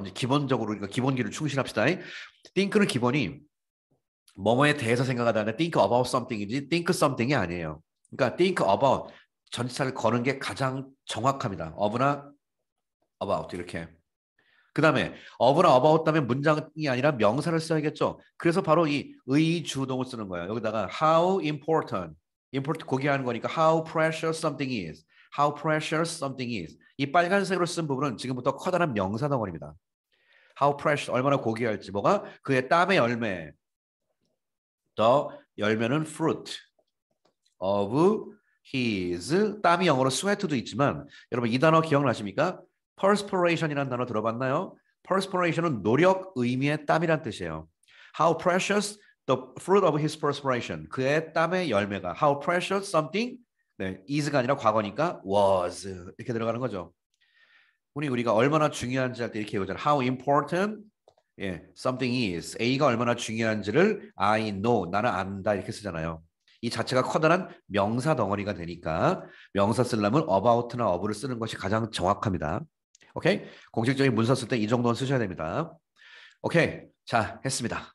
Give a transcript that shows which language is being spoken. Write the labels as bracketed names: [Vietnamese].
[Korean] 이제 기본적으로 우리가 기본기를 충실합시다. think는 기본이 뭐뭐에 대해서 생각하다는 [English] think about something [Korean] 이지 think something이 아니에요. 그러니까 think about 전치사를 거는 게 가장 정확합니다. of나 about 이렇게. 그 다음에 of나 about 다음에 문장이 아니라 명사를 써야겠죠. 그래서 바로 이 의주동을 쓰는 거예요. 여기다가 how important, important 고귀한 거니까 [English] how precious something is, [Korean] how precious something is. 이 빨간색으로 쓴 부분은 지금부터 커다란 명사 덩어리입니다. how precious 얼마나 고귀할지 뭐가 그의 땀의 열매. The 열매는 fruit of his 땀이 영어로 sweat도 있지만 여러분 이 단어 기억나십니까? perspiration이라는 단어 들어봤나요? perspiration은 노력, 의미의 땀이란 뜻이에요. [English] How precious the fruit of his perspiration. [Korean] 그의 땀의 열매가 how precious something 네, is가 아니라 과거니까 was 이렇게 들어가는 거죠. 우리가 얼마나 중요한지 할 때 이렇게 외우잖아요. [English] How important 예, something is. [Korean] A가 얼마나 중요한지를 [English] I know, [Korean] 나는 안다 이렇게 쓰잖아요. 이 자체가 커다란 명사 덩어리가 되니까 명사 쓰려면 about나 of를 쓰는 것이 가장 정확합니다. 오케이? 공식적인 문서 쓸 때 이 정도는 쓰셔야 됩니다. 오케이. 자, 했습니다.